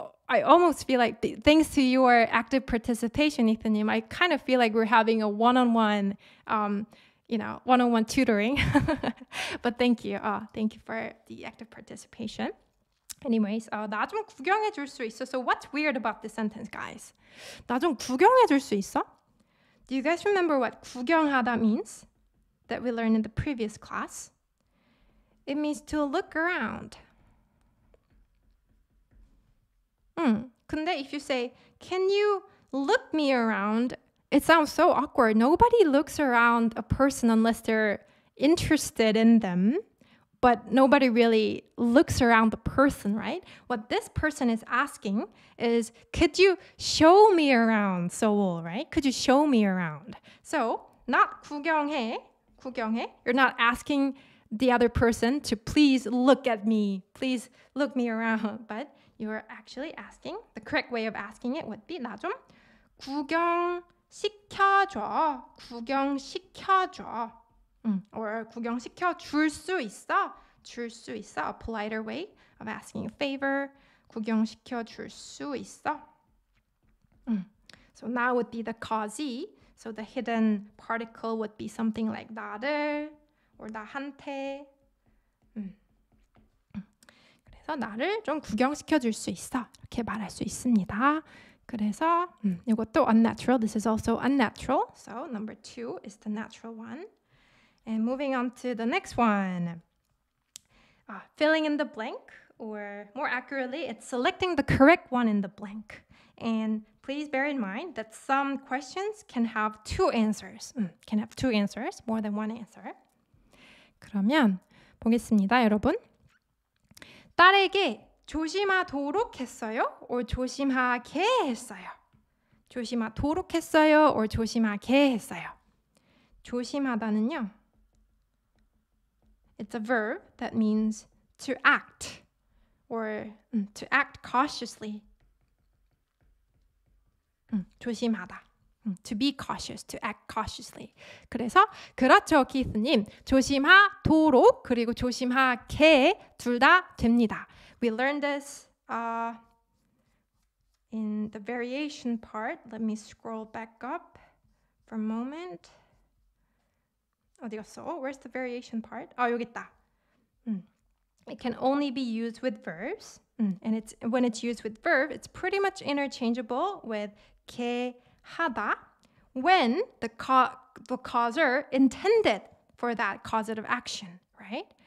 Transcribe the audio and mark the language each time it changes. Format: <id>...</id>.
<en>I almost feel like thanks to your active participation, 이트님, I kind of feel like we're having a one-on-one one-on-one tutoring. But thank you. Thank you for the active participation.</en> <ko>Anyways, 나 좀 구경해 줄 수 있어.</ko> <en>So what's weird about this sentence, guys?</en> <ko>나 좀 구경해 줄 수 있어?</ko> <en>Do you guys remember what 구경하다 means? That we learned in the previous class? It means to look around.</en> <ko>근데</ko> <en>if you say, can you look me around? It sounds so awkward. Nobody looks around a person unless they're interested in them. But nobody really looks around the person, right? What this person is asking is, could you show me around Seoul, right? Could you show me around? So, not 구경해. You're not asking the other person to please look at me, please look me around. But you're actually asking, the correct way of asking it would be,</en> <ko>나 좀 구경시켜줘. Or 구경시켜 줄 수 있어.</ko> <en>a politer way of asking a favor.</en> <ko>구경시켜 줄 수 있어.</ko> <en>So now would be the causey. So the hidden particle would be something like 나를 or 나한테.</en> <ko>그래서 나를 좀 구경시켜 줄 수 있어. 이렇게 말할 수 있습니다. 그래서 이것도 unnatural.</ko> <en>This is also unnatural. So number 2 is the natural one. And moving on to the next one. Filling in the blank, or more accurately, it's selecting the correct one in the blank. And please bear in mind that some questions can have two answers. Can have two answers, more than one answer.</en> <ko>그러면 보겠습니다, 여러분. 딸에게 조심하도록 했어요? or 조심하게 했어요? 조심하도록 했어요? or 조심하게 했어요? 조심하다는요.</ko> <en>It's a verb that means to act or to act cautiously.</en> <ko>조심하다.</ko> <en>To be cautious, to act cautiously.</en> <ko>그래서 그렇죠, 키스님. 조심하도록 그리고 조심하게 둘 다 됩니다.</ko> <en>We learned this in the variation part. Let me scroll back up for a moment.</en> <ko>어디 갔어?</ko> <en>Where's the variation part?</en> <ko>여기 있다.</ko> <en>It can only be used with verbs. And when it's used with verb, it's pretty much interchangeable with 게 하다 when the causer intended for that causative action, right?</en>